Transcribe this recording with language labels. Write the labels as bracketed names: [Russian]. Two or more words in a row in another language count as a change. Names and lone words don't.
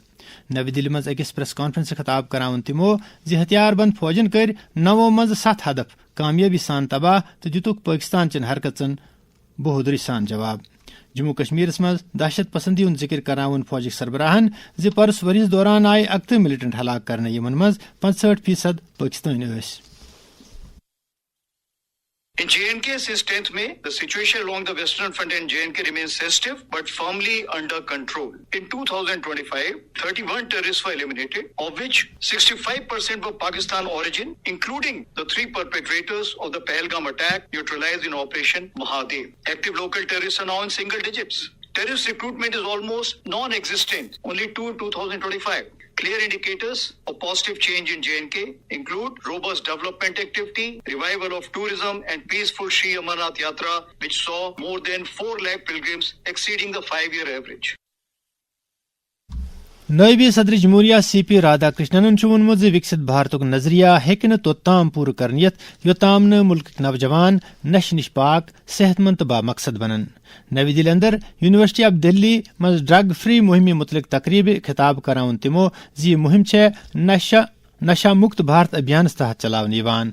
[Kashmiri] نوِ دِلہِ منٛز أکِس پریس کانفرنسہٕ خطاب کراوُن تِمو زِ ہتھیار بند فوجن کٔرۍ 9 منٛزٕ 7 ہدف کامیٲبی سان تباہ تہٕ دِتُکھ پٲکستان چین حرکژن بہودری سان جواب. جموں کشمیرس منٛز دہشت پسندی ہُنٛد ذکر کراوُن فوجٕکۍ سربراہن زِ پرُس ؤرِیس دوران آیہِ 31 مِلٹنٹ ہلاک کرنہٕ، یِمن منٛز 65% پٲکستٲنۍ ٲسۍ. [English] In J&K since 10th May, the situation along the western front in J&K remains sensitive but firmly under control. In 2025, 31 terrorists were eliminated, of which 65% were Pakistan origin, including the 3 perpetrators of the Pahalgam attack neutralized in Operation Mahadev. Active local terrorists are now in single digits. Terrorist recruitment is almost non-existent, only 2 in 2025. Clear indicators of positive change in J&K include robust development activity, revival of tourism and peaceful Sri Amarnath Yatra, which saw more than 4 lakh pilgrims exceeding the 5-year average. [Kashmiri] نائب صدر جمہوریہ سی پی رادھا کرشنن ووٚنمُت زِ وکست بھارتُک نظریہ ہیٚکہِ نہٕ توٚتام پوٗرٕ کرنہٕ یِتھ یوٚتام نہٕ مُلکٕکۍ نوجوان نشہٕ نِش پاک، صحت مند تہٕ بامقصد بنن. نوِ دِلہِ اندر یونیورسٹی آف دہلی منٛز [English] drug free [Kashmiri] مُہِمہِ متعلق تقریٖبہِ خطاب کراوُن تِمو زِ یہِ مُہِم چھےٚ نشہ مُکت بھارت ابھیانس تحت چلاونہٕ یِوان.